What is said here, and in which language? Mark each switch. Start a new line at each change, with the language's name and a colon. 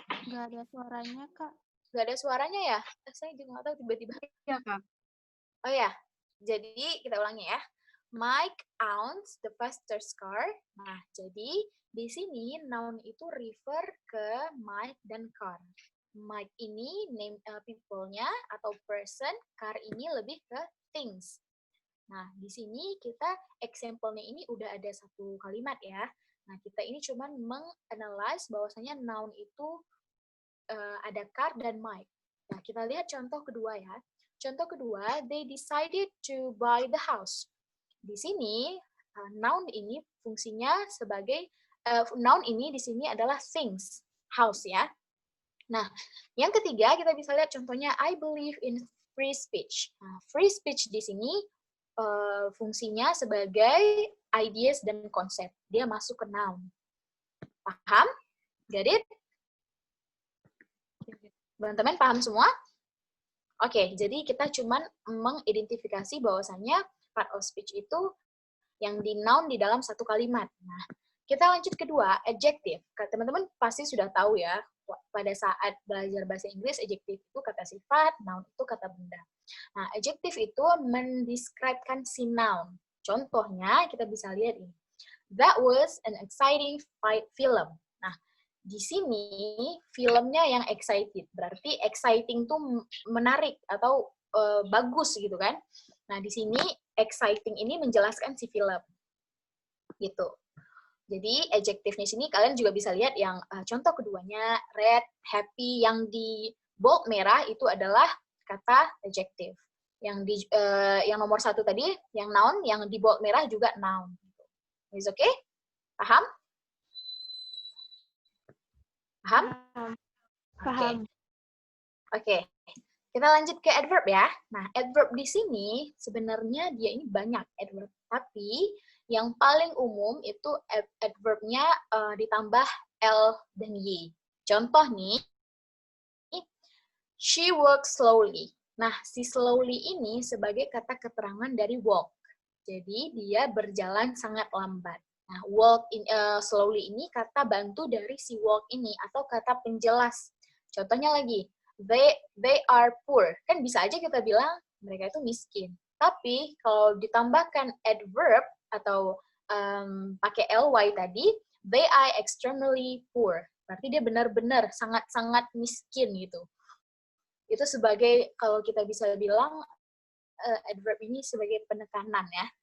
Indonesian: Nggak ada suaranya, Kak. Nggak ada suaranya ya? Saya juga nggak tahu tiba-tiba. Iya Kak. Oh ya, jadi kita ulangi ya.
English: Mike owns the fastest car.
Indonesian: Nah, jadi di sini noun itu refer ke Mike dan car. Mike ini name people-nya atau person, car ini lebih ke things. Nah, di sini kita example-nya ini udah ada satu kalimat ya. Nah, kita ini cuman menganalyze bahwasanya noun itu ada car dan Mike. Nah, kita lihat contoh kedua ya. Contoh kedua,
English: they decided to buy the house.
Indonesian: Di sini noun ini fungsinya sebagai noun ini di sini adalah things, house ya. Nah, yang ketiga kita bisa lihat contohnya
English: I believe in free speech.
Indonesian: Nah, free speech di sini fungsinya sebagai ideas dan konsep. Dia masuk ke noun. Paham?
English: Get it?
Indonesian: Teman-teman paham semua? Oke, jadi kita cuman mengidentifikasi bahwasannya part of speech itu yang di noun di dalam satu kalimat. Nah, kita lanjut kedua, adjective. Teman-teman pasti sudah tahu ya, pada saat belajar bahasa Inggris, adjective itu kata sifat, noun itu kata benda. Nah, adjective itu mendescribekan si noun. Contohnya, kita bisa lihat ini.
English: That was an exciting film.
Indonesian: Nah, di sini filmnya yang excited. Berarti exciting tuh menarik atau bagus gitu kan. Nah, di sini exciting ini menjelaskan si film. Gitu. Jadi adjektifnya sini kalian juga bisa lihat yang contoh keduanya red, happy, yang di bold merah itu adalah kata adjective. Yang nomor 1 tadi, yang noun, yang di bold merah juga noun.
English: Is okay?
Indonesian: Paham? Paham? Paham. Oke. Kita lanjut ke adverb ya. Nah, adverb di sini sebenarnya dia ini banyak adverb, tapi yang paling umum itu adverbnya ditambah L dan Y. Contoh nih,
English: she walks slowly.
Indonesian: Nah, si slowly ini sebagai kata keterangan dari walk. Jadi dia berjalan sangat lambat. Nah, slowly ini kata bantu dari si walk ini atau kata penjelas. Contohnya lagi,
English: they are poor.
Indonesian: Kan bisa aja kita bilang mereka itu miskin. Tapi kalau ditambahkan adverb atau pakai ly tadi,
English: they are extremely poor.
Indonesian: Berarti dia benar-benar sangat-sangat miskin gitu. Itu sebagai, kalau kita bisa bilang, adverb ini sebagai penekanan ya.